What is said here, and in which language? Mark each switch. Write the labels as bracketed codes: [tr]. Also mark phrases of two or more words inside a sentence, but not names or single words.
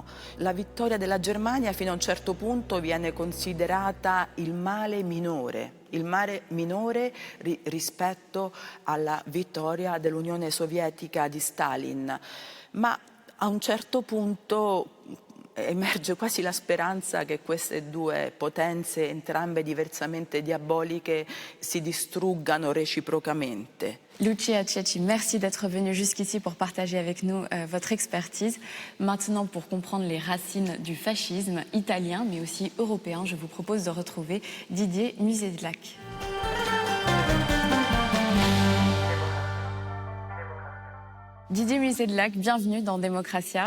[it] La vittoria della Germania fino a un certo punto viene considerata il male minore rispetto alla vittoria dell'Unione Sovietica di Stalin, ma a un certo punto emerge quasi la speranza che queste 2 potenze, entrambe diversamente diaboliche, si distruggano réciproquement. [fr] Lucia Cecchi, merci d'être venue jusqu'ici pour partager avec nous votre expertise. Maintenant, pour comprendre les racines du fascisme italien, mais aussi européen, je vous propose de retrouver Didier Musedlak. Didier Musedlak, bienvenue dans Démocratia.